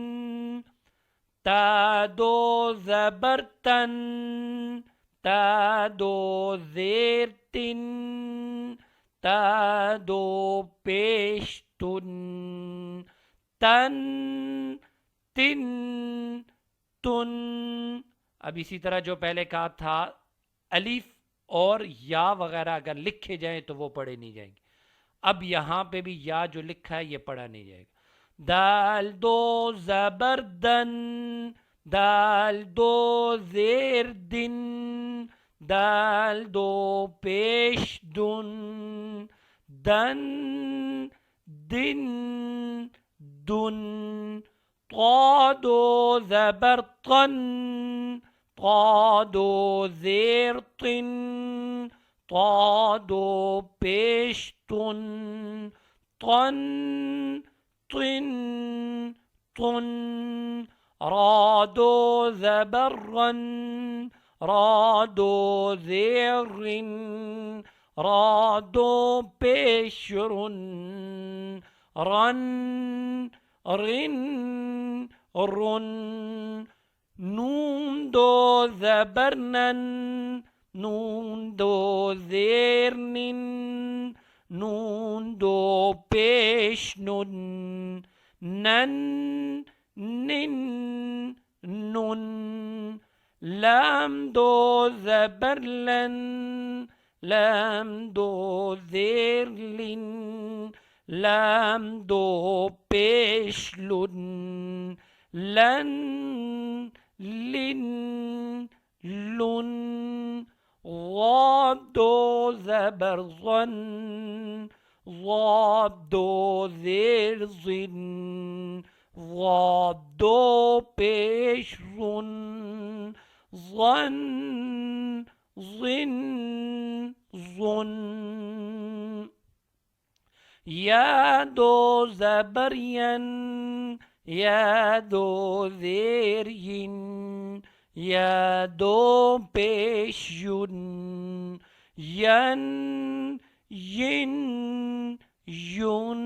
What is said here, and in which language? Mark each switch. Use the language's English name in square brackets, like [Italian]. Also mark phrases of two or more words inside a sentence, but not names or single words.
[Urdu] تا دو زبر تن تا دو زیر تن تا دو پیش تن تن تن تن. اب اسی طرح جو پہلے کہا تھا الف اور یا وغیرہ اگر لکھے جائیں تو وہ پڑھے نہیں جائیں گے. اب یہاں پہ بھی یا جو لکھا ہے یہ پڑھا نہیں جائے گا. دال دو زبر دن دال دو زیر دن دال دو پیش دن دن دن دن. طا دو زبر طن طا دو زیر طن طا دو پیش تن طن طن طن. را دو زبر رن را دو زیر رن را دو پیش رن رن رن رن. نون دو زبر نن نون دو زیر نن نون دو پیش نن نن نن نن. لام دو زبر لن لام دو زیر لن لام دو پیش لن لن لن لن. ضاد دو زبر ظن ضاد دو زیر ظن ضاد دو پیش ظن ظن ظن ظن. یا دو زبر ین یا دو زیر ین یا دو پیش یون ین ین یون.